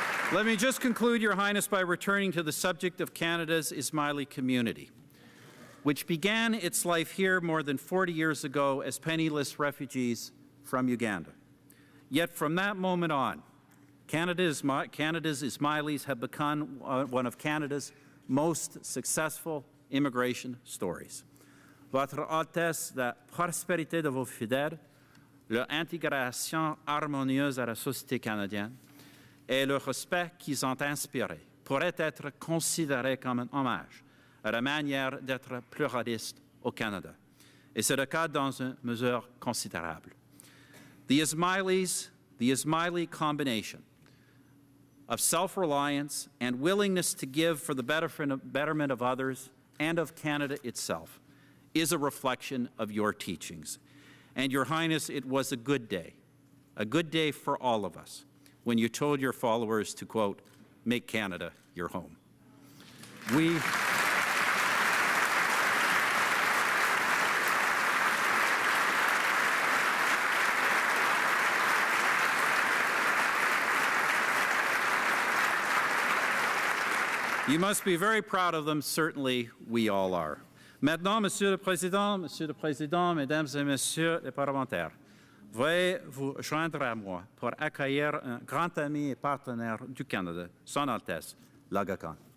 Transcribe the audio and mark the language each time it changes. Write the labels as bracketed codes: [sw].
[en] Let me just conclude, Your Highness, by returning to the subject of Canada's Ismaili community, which began its life here more than 40 years ago as penniless refugees from Uganda. Yet from that moment on, Canada's Ismailis have become one of Canada's most successful immigration stories. [fr] Votre Altesse, la prospérité de vos fidèles, leur intégration harmonieuse à la société canadienne, et le respect qu'ils ont inspiré pourrait être considéré comme un hommage à la manière d'être pluraliste au Canada. Et c'est le cas dans une mesure considérable. [en] The Ismaili combination of self-reliance and willingness to give for the betterment of others and of Canada itself is a reflection of your teachings. And Your Highness, it was a good day for all of us, when you told your followers to, quote, make Canada your home. You must be very proud of them. Certainly, we all are. [fr] Maintenant, Monsieur le Président, Mesdames et Messieurs les parlementaires, veuillez vous joindre à moi pour accueillir un grand ami et partenaire du Canada, Son Altesse, l'Aga Khan.